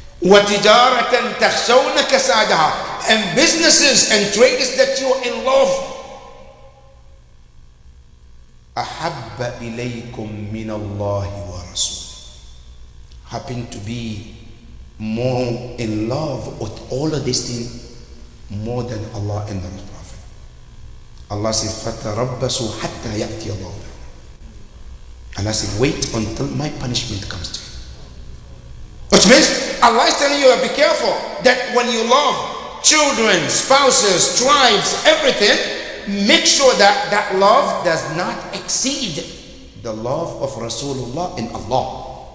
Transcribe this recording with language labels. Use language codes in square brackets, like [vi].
[ar] وَتِجَارَةً تَخْشَوْنَ كَسَادَهَا, [en] and businesses and trades that you're in love. [ar] أَحَبَّ إِلَيْكُم مِّنَ اللَّهِ وَرَسُولِهِ, [en] happen to be more in love with all of these things more than Allah and the Prophet. Allah says, [ar] فَتَرَبَّسُوا حَتَّى يَأْتِيَ اللَّهُ بِأَمْرِهِ. [en] Allah said, wait until my punishment comes to you. Which means Allah is telling you, be careful that when you love children, spouses, tribes, everything, make sure that that love does not exceed the love of Rasulullah and Allah.